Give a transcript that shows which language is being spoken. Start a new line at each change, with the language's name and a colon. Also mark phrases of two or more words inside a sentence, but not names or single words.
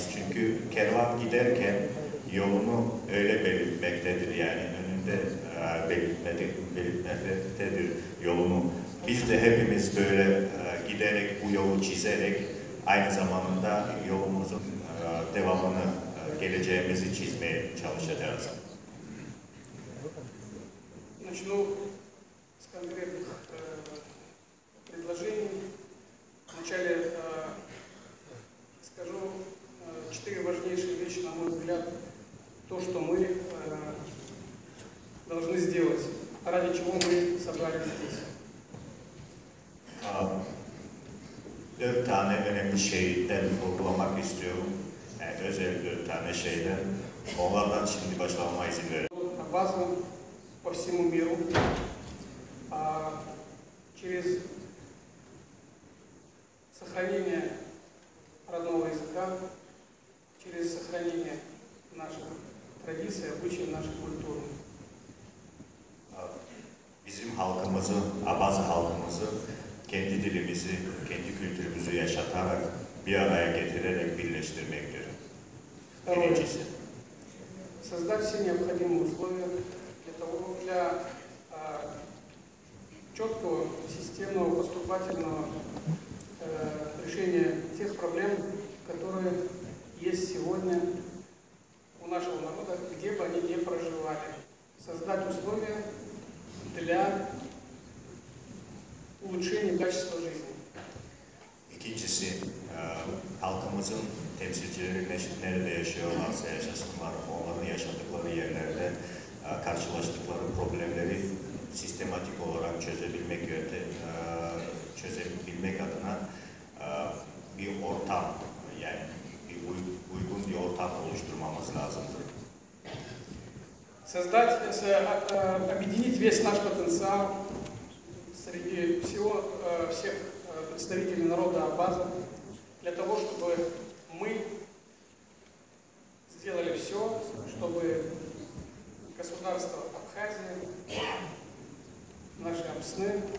Turkish: Çünkü kervan giderken yolunu öyle belirtmektedir, yani önünde belirtmektedir yolunu. Biz de hepimiz böyle giderek, bu yolu çizerek aynı zamanda yolumuzun devamını, geleceğimizi çizmeye çalışacağız.
Russian: Начну с конкретных предложений. Вначале скажу 4 важнейшие вещи, на мой взгляд, то, что мы должны сделать, ради чего мы собрались здесь.
Turkish: 4 tane önemli şeyden vurgulamak istiyorum. Yani özel 4 tane şeyden. Onlardan şimdi başlamama izin verin.
Russian: База по всему миру, через сохранение родного языка, через сохранение наших традиций, обычаев, нашей культуры.
Turkish: Bizim halkımızı, Abaza halkımızı, kendi dilimizi, kendi kültürümüzü yaşatarak, bir araya getirerek birleştirmektir. Birincisi.
Russian: Создать все необходимые условия для четкого, системного, поступательного решения тех проблем, которые есть сегодня у нашего народа, где бы они ни проживали. Создать условия для улучшения качества жизни.
Turkish: İkincisi, halkımızın temsilcileri nerede yaşıyorlarsa yaşasınlar, onların yaşadıkları yerlerde karşılaştıkları problemleri sistematik olarak çözebilmek adına bir ortam, yani uygun bir ortam oluşturmamız lazımdır.
Russian: Объединить весь наш потенциал среди всех представителей народа Абаза, для того, чтобы мы сделали все, чтобы государство Абхазия, наши Апсны